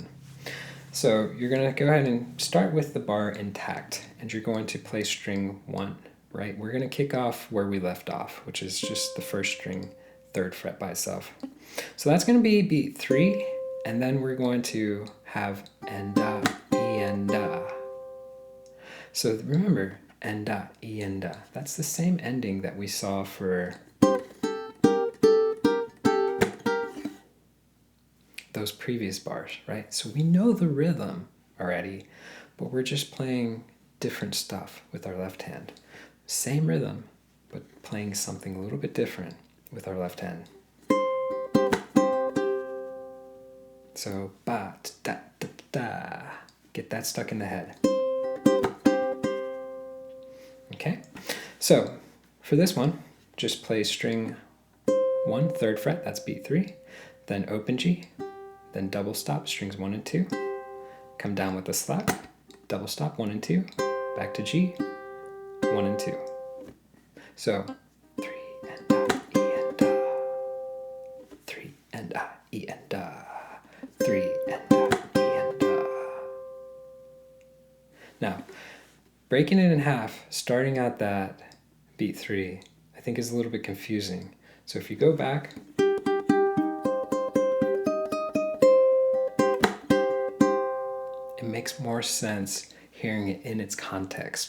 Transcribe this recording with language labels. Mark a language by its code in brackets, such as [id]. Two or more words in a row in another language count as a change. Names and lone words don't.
[en] So you're going to go ahead and start with the bar intact, and you're going to play string 1, right? We're going to kick off where we left off, which is just the first string, 3rd fret by itself. So that's going to be beat 3, and then we're going to have and da, e and da. So remember, and da, e and da. That's the same ending that we saw for those previous bars, right? So we know the rhythm already, but we're just playing different stuff with our left hand. Same rhythm, but playing something a little bit different with our left hand. So ba da da da. Get that stuck in the head. Okay, so for this one, just play string 1, 3rd fret, that's beat 3, then open G, then double stop, strings 1 and 2, come down with a slap, double stop, 1 and 2, back to G, 1 and 2. So 3 and da, E and da, 3 and da, E and da, 3 and da, E and da. Now, breaking it in half, starting at that beat 3, I think is a little bit confusing. So if you go back, it makes more sense hearing it in its context.